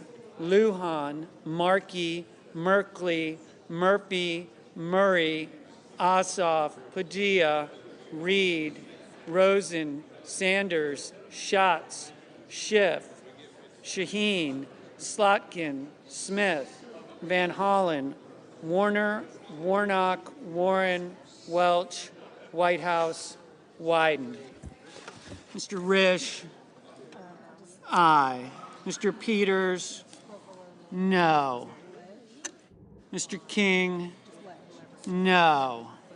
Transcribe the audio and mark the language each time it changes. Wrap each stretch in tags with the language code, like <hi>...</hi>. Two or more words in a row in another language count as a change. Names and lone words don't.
<en>Lujan, Markey, Merkley, Murphy, Murray, Ossoff, Padilla, Reed, Rosen, Sanders, Schatz, Schiff, Shaheen, Slotkin, Smith, Van Hollen, Warner, Warnock, Warren, Welch, Whitehouse, Wyden. Mr. Risch, aye. Mr. Peters, no. Mr. King, no.</en>